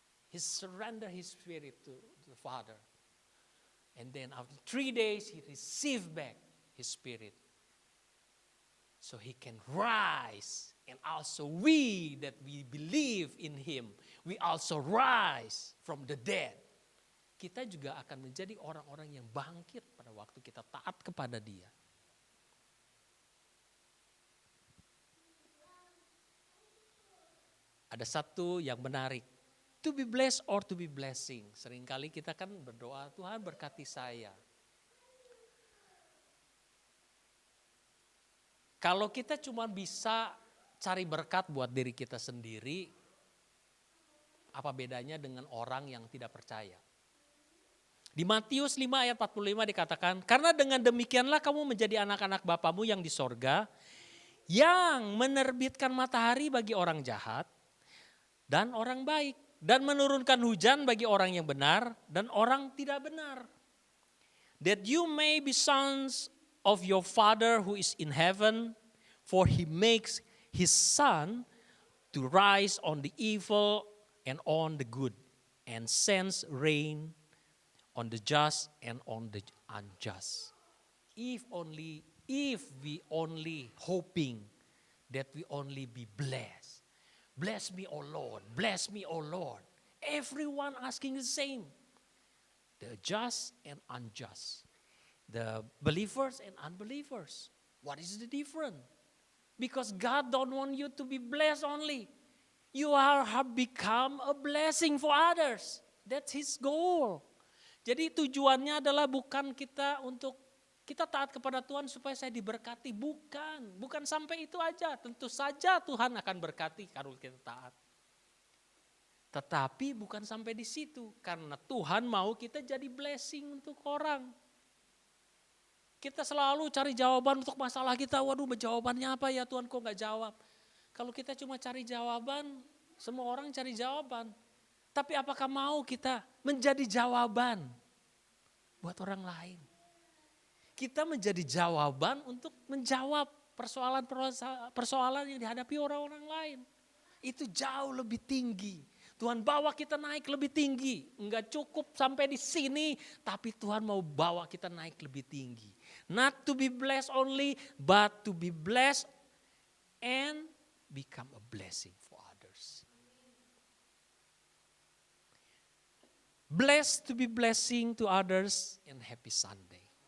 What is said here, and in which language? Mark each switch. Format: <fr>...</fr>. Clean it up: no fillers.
<en>He surrendered his spirit to the Father. And then after 3 days, he received back his spirit. So he can rise. And also we that we believe in him, we also rise from the dead.</en> <id>Kita juga akan menjadi orang-orang yang bangkit pada waktu kita taat kepada dia. Ada satu yang menarik.</id> <en>To be blessed or to be blessing.</en> <id>Seringkali kita kan berdoa, Tuhan berkati saya. Kalau kita cuma bisa cari berkat buat diri kita sendiri, apa bedanya dengan orang yang tidak percaya? Di Matius 5 ayat 45 dikatakan, karena dengan demikianlah kamu menjadi anak-anak Bapamu yang di sorga, yang menerbitkan matahari bagi orang jahat dan orang baik. Dan menurunkan hujan bagi orang yang benar dan orang tidak benar.</id> <en>That you may be sons of your Father who is in heaven, for he makes his sun to rise on the evil and on the good, and sends rain on the just and on the unjust. If we only hoping that we only be blessed. Bless me, O Lord. Bless me, O Lord. Everyone asking the same. The just and unjust. The believers and unbelievers. What is the difference? Because God don't want you to be blessed only. You have become a blessing for others. That's His goal.</en> <id>Jadi tujuannya adalah bukan kita untuk kita taat kepada Tuhan supaya saya diberkati. Bukan sampai itu aja. Tentu saja Tuhan akan berkati kalau kita taat. Tetapi bukan sampai di situ. Karena Tuhan mau kita jadi blessing untuk orang. Kita selalu cari jawaban untuk masalah kita. Waduh, jawabannya apa ya Tuhan, kok gak jawab. Kalau kita cuma cari jawaban, semua orang cari jawaban. Tapi apakah mau kita menjadi jawaban buat orang lain? Kita menjadi jawaban untuk menjawab persoalan yang dihadapi orang-orang lain. Itu jauh lebih tinggi. Tuhan bawa kita naik lebih tinggi. Enggak cukup sampai di sini, tapi Tuhan mau bawa kita naik lebih tinggi.</id> <en>Not to be blessed only, but to be blessed and become a blessing for others. Blessed to be blessing to others and happy Sunday.</en>